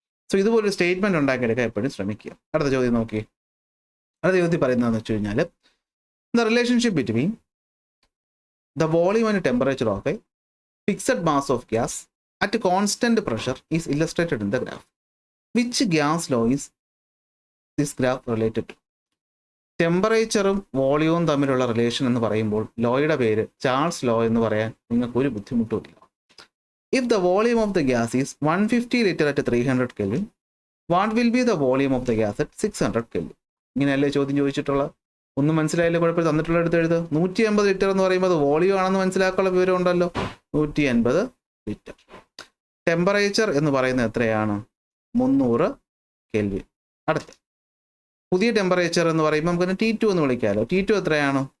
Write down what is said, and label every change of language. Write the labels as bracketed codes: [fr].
[ml] So ഇതുപോലൊരു statement ഉണ്ടാക്കിയെടുക്കാൻ എപ്പോഴും ശ്രമിക്കുക. അടുത്ത ചോദ്യം നോക്കി. അടുത്ത ചോദ്യം പറയുന്നതെന്ന് വെച്ച് കഴിഞ്ഞാൽ [en] The relationship between the volume and temperature of a fixed mass of gas at constant pressure is illustrated in the graph. Which gas law is this graph related to? [ml] ടെമ്പറേച്ചറും വോളിയവും തമ്മിലുള്ള റിലേഷൻ എന്ന് പറയുമ്പോൾ ലോയുടെ പേര് ചാൾസ് ലോ എന്ന് പറയാൻ നിങ്ങൾക്ക് ഒരു ബുദ്ധിമുട്ടുമില്ല. [en] If the volume of the gas is 150 liter at 300 Kelvin, what will be the volume of the gas at 600 Kelvin? [ml] ഇങ്ങനെയല്ലേ ചോദ്യം ചോദിച്ചിട്ടുള്ളത്. ഒന്നും മനസ്സിലായില്ലേ? കുഴപ്പമില്ല. തന്നിട്ടുള്ള എടുത്ത് എഴുതുക. 150 ലിറ്റർ എന്ന് പറയുമ്പോൾ അത് വോളിയം ആണെന്ന് മനസ്സിലാക്കാനുള്ള വിവരം ഉണ്ടല്ലോ. 150 ലിറ്റർ. ടെമ്പറേച്ചർ എന്ന് പറയുന്നത് എത്രയാണ്? 300 കെൽവിൻ. അടുത്ത പുതിയ ടെമ്പറേച്ചർ എന്ന് പറയുമ്പോൾ നമുക്ക് T2 എന്ന് വിളിക്കാമല്ലോ. T2 എത്രയാണ്?